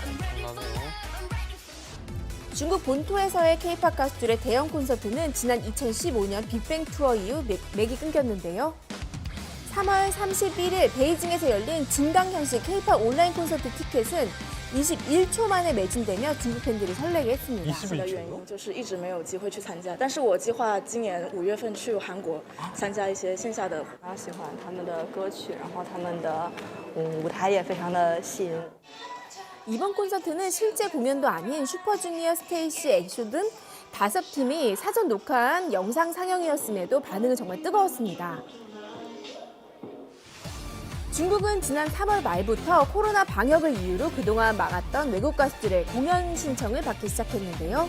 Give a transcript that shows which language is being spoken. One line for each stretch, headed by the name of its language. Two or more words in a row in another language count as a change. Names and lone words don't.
Korean: 중국 본토에서의 K-팝 가수들의 대형 콘서트는 지난 2015년 빅뱅 투어 이후 맥이 끊겼는데요. 3월 31일 베이징에서 열린 증강현실 K-팝 온라인 콘서트 티켓은 21초 만에 매진되며 중국 팬들이 설레게 했습니다.
Chinese: 我的原因就是一直没有机会去参加，但是我计划今年5月份去韩国参加一些线下的。我喜欢他们的歌曲，然后他们的舞台也非常的吸引。
Korean: 이번 콘서트는 실제 공연도 아닌 슈퍼주니어, 스테이시, 엑쇼 등 5팀이 사전 녹화한 영상 상영이었음에도 반응은 정말 뜨거웠습니다. 중국은 지난 3월 말부터 코로나 방역을 이유로 그동안 막았던 외국 가수들의 공연 신청을 받기 시작했는데요.